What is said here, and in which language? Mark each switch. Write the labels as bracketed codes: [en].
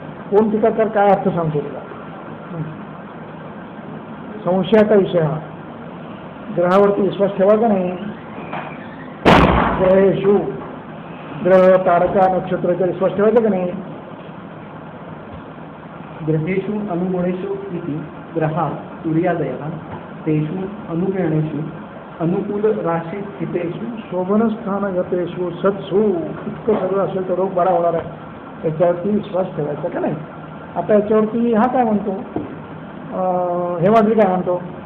[mr] कोण टीकाकार काय अर्थ सांगतो तुला? संशयाचा विषय हा. ग्रहावरती विश्वास ठेवायचा नाही. ग्रहेषु, ग्रह, तारका, नक्षत्राचा विश्वास ठेवायचा का नाही? [sa] ग्रहेषु अनुगुणेषु इति ग्रहा सूर्यादयः तेषु अनुगणेषु अनुकूल राशी स्थितेषु शोभनस्थानगतेषु सत्सु. [mr] इतकं सगळं असेल तर रोग बरा होणार आहे, याच्यावरती विश्वास ठेवायचा का नाही? आता याच्यावरती हा काय म्हणतो, हेमाद्री काय म्हणतो?